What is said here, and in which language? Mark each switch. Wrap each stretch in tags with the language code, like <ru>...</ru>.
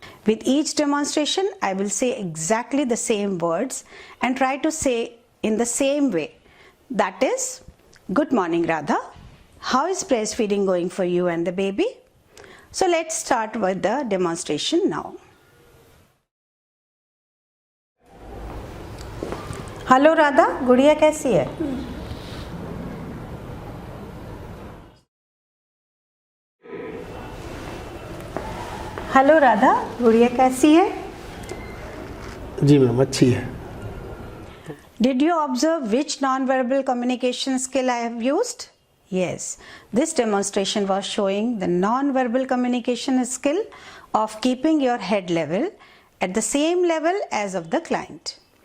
<en>With each demonstration, I will say exactly the same words and try to say in the same way. That is, good morning Radha, how is breastfeeding going for you and the baby? So let's start with the demonstration now.</en> <hi>Hello Radha, गुड़िया कैसी है? Hello Radha, गुड़िया कैसी है? जी ma'am अच्छी है।</hi> <en>Did you observe which non-verbal communication skill I have used? Yes, this demonstration was showing the non-verbal communication skill of keeping your head level at the same level as of the client.</en>